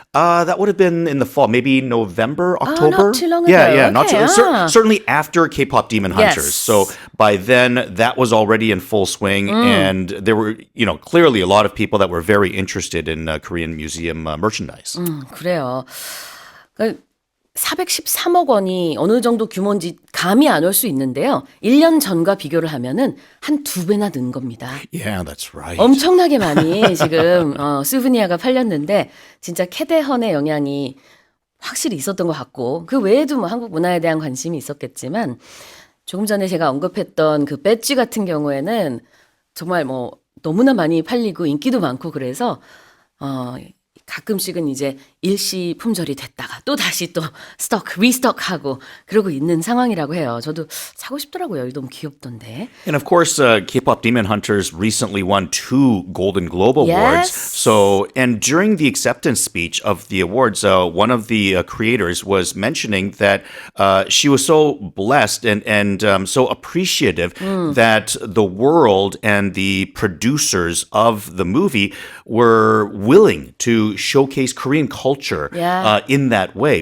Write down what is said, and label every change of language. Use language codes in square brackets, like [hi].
[en] that would have been in the fall, maybe November, October. not too long ago. Yeah, not Okay, too, certainly after K-pop Demon Hunters. Yes. So by then, that was already in full swing, and there were, you know, clearly a lot of people that were very interested in Korean museum merchandise. [ko] 그래요. 413억 원이 어느 정도 규모인지 감이 안 올 수 있는데요. 1년 전과 비교를 하면은 한 2배나 는 겁니다. [en] Yeah, that's right. [ko] 엄청나게 많이 지금 수브니아가 팔렸는데 진짜 캐대헌의 영향이 확실히 있었던 것 같고 그 외에도 뭐 한국 문화에 대한 관심이 있었겠지만 조금 전에 제가 언급했던 그 배지 같은 경우에는 정말 뭐 너무나 많이 팔리고 인기도 많고 그래서 가끔씩은 이제 일시 품절이 됐다가 또 다시 또 리스톡하고 그러고 있는 상황이라고 해요. 저도 사고 싶더라고요. 이거 너무 귀엽던데. [en] And of course, K-pop Demon Hunters recently won 2 Golden Globe Awards. Yes. So, and during the acceptance speech of the awards, one of the creators was mentioning that she was so blessed and so appreciative that the world and the producers of the movie were willing to showcase Korean culture in that way.